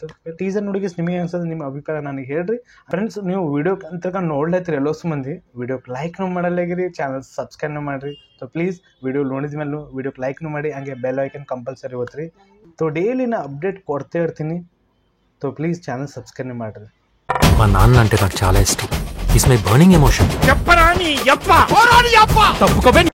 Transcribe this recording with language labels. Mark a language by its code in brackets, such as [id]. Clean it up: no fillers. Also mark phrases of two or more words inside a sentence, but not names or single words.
[kn] ಟೀಸರ್ ನೋಡಿ ನಿಮಗೆ ಅನ್ಸೋದು ನಿಮ್ಮ ಅಭಿಪ್ರಾಯ ನನಗೆ ಹೇಳ್ರಿ ಫ್ರೆಂಡ್ಸ್. ನೀವು ವಿಡಿಯೋ ಅಂತ ನೋಡ್ಲತ್ತೀರಿ ಎಲ್ಲೋಸ್ ಮಂದಿ, ವಿಡಿಯೋಕ್ಕೆ ಲೈಕ್ನು ಮಾಡಲಾಗಿರಿ, [en] channel subscribe [kn] ಮಾಡಿರಿ. [en] so please video [kn] ನೋಡಿದ ಮೇಲೆ ವಿಡಿಯೋಕ್ಕೆ ಲೈಕ್ನು ಮಾಡಿ, ಹಂಗೆ [en] bell icon compulsory [kn] ಓದ್ರಿ. [en] so daily [kn] ನಾ ಅಪ್ಡೇಟ್ ಕೊಡ್ತಾ ಇರ್ತೀನಿ. [en] so please channel subscribe [kn] ಮಾಡಿರಿ. [te] మా నాన్న అంటే నాకు చాలా ఇష్టం. [en] It's my burning emotion.